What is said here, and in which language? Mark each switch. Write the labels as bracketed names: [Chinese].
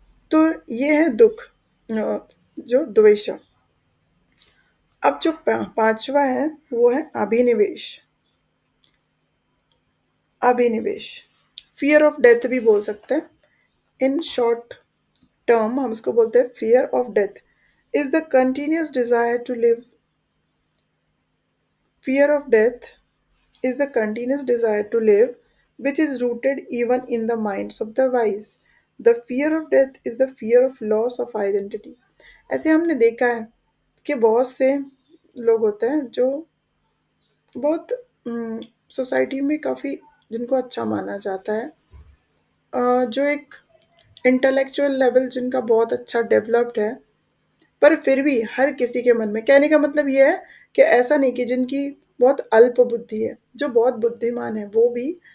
[Hindi] तो ये है दुख, जो द्वेष। अब जो पांचवा है वो है अभिनिवेश। [English] अभिनिवेश fear of death भी बोल सकते हैं। इन शॉर्ट टर्म हम इसको बोलते हैं fear of death is the continuous desire to live. Fear of death is the continuous desire to live, which is rooted even in the minds of the wise. The fear of death is the fear of loss of identity. [Hindi] ऐसे हमने देखा है कि बहुत से लोग होते हैं जो बहुत सोसाइटी में काफ़ी, जिनको अच्छा माना जाता है, जो एक इंटेलेक्चुअल लेवल जिनका बहुत अच्छा डेवलप्ड है, पर फिर भी हर किसी के मन में, कहने का मतलब ये है कि ऐसा नहीं कि जिनकी बहुत अल्प बुद्धि है, जो बहुत बुद्धिमान है वो भी